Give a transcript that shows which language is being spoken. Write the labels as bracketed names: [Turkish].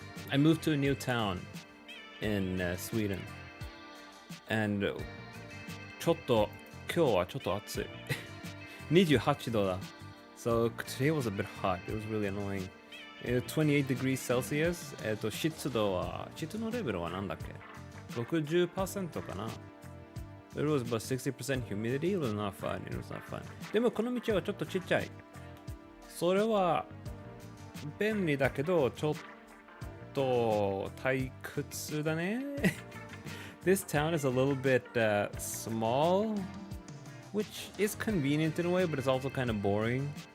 [English] I moved to a new town in Sweden. [Japanese] And 今日はちょっと暑い。 28度だ。 [English] So today was a bit hot. It was really annoying. 28 degrees Celsius. [Japanese] 湿のレベルはなんだっけ ?60% かな。 [English] It was about 60% humidity. It was not fun. [Japanese] でもこの道はちょっとちっちゃい。それは便利だけどちょっと退屈だね。 [English] This town is a little bit small, which is convenient in a way, but it's also kind of boring.